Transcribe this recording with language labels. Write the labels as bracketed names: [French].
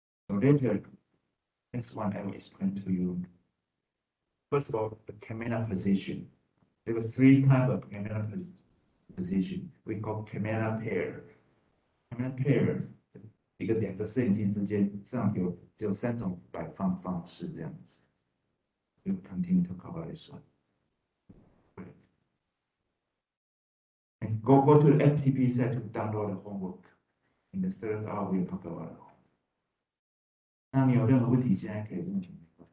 [English] So later, next one I will explain to you. First of all, the camera position. There are 3 kinds of camera position. We call camera pair. [Chinese] Camera pair 一个2个摄影机之间上只有3种摆放方式这样子。 [English] We will continue to cover this one. And go to the FTP site to download the homework. In the third hour, we'll talk about it. [Chinese] 那你有任何问题，现在可以问。